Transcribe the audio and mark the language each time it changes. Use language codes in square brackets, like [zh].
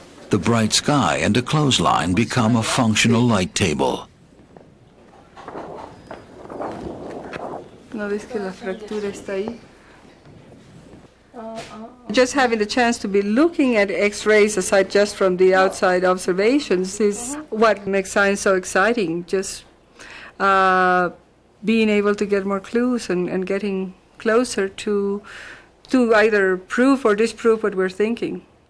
[en] The bright sky and a clothesline become a functional light table. [es] ¿No ves que la fractura está ahí? [en] Just having the chance to be looking at X-rays aside just from the outside observations is what makes science so exciting. Just being able to get more clues and getting closer to either prove or disprove what we're thinking.